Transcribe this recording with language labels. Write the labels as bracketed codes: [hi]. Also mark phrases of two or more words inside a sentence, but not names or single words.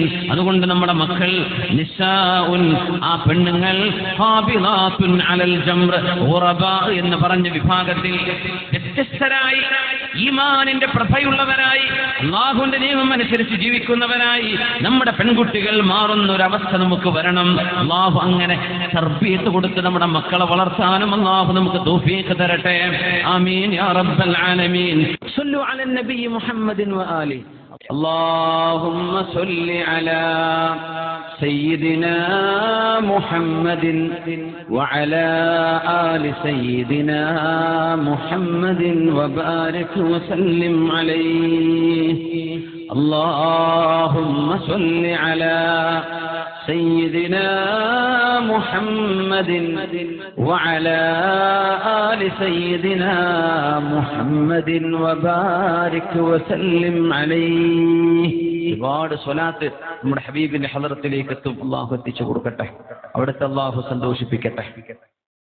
[ml] അതുകൊണ്ട് നമ്മുടെ മക്കൾ നിസാഉൻ, ആ പെണ്ണുങ്ങൾ [ar] قابلات على الجمرة غرباء [ml] എന്ന് പറഞ്ഞ വിഭാഗത്തിൽ വ്യത്യസ്തരായി ഈമാനിന്റെ പ്രഭയുള്ളവരായി അല്ലാഹുവിന്റെ നിയമം അനുസരിച്ച് ജീവിക്കുന്നവരായി നമ്മുടെ പെൺകുട്ടികൾ മാറുന്ന ഒരവസ്ഥ നമുക്ക് വരണം. അല്ലാഹു അങ്ങനെ തർബീയത്ത് കൊടുത്ത് നമ്മുടെ മക്കളെ വളർത്താനും അല്ലാഹു നമുക്ക് തൗഫീഖ് തരട്ടെ. [ar] آمين يا رب العالمين. صلوا على النبي محمد وآل. اللهم صل على سيدنا محمد وعلى آل سيدنا محمد وبارك وسلم عليه. اللهم صل على سيدنا محمد وعلى آل سيدنا محمد وبارك وسلم عليه. [ml] ഒരുപാട് സ്വലാത്ത് നമ്മുടെ ഹബീബിന്റെ ഹളറത്തിലേക്ക് എത്തും. അല്ലാഹു എത്തിച്ചു കൊടുക്കട്ടെ. അവിടുത്തെ അല്ലാഹു സന്തോഷിപ്പിക്കട്ടെ.